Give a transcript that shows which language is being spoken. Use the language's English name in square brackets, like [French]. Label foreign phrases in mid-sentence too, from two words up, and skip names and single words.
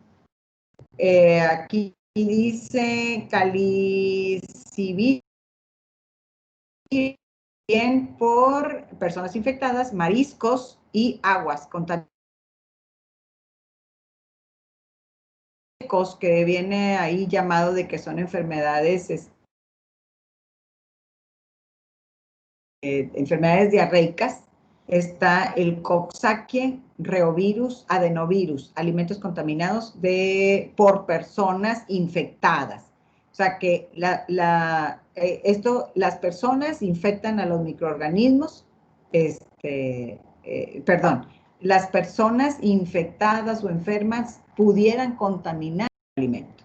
[Spanish] Aquí dice calicivirus, bien por personas infectadas, mariscos y aguas contaminadas, que viene ahí llamado de que son enfermedades enfermedades diarreicas. Está el Coxsackie, reovirus, adenovirus, alimentos contaminados por personas infectadas. O sea que las personas infectan a los microorganismos, perdón, las personas infectadas o enfermas pudieran contaminar el alimento.